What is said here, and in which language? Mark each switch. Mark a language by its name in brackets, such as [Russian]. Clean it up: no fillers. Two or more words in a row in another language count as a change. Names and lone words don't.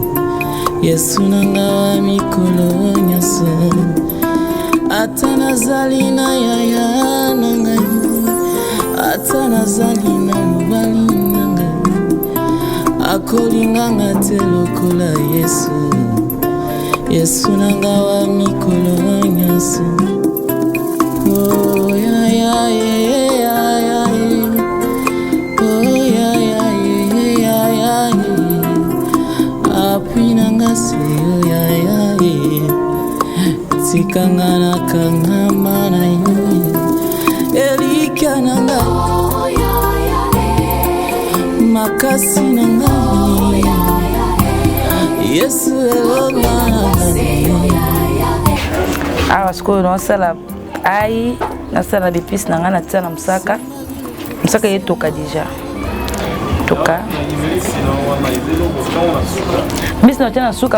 [Lingala] Yesu nanga wa mikolo nyonso, ata nazali na yaya nangai, ata nazali na mobali nangai, akolinganga te lokola Yesu. Yesu nanga wa mikolo nyonso. [English] Oh yeah yeah yeah yeah yeah. Oh yeah yeah yeah yeah yeah. [Lingala] Apui nanga se [English] oh yeah yeah yeah. [Lingala] Tikangana kangamana yui. Elika nanga makasi nanga. Yesu elonga. Awa sikoyo nasala ai nasala bipisi nanga na tia na msaka yetoka deja toka mbisi na tia na suka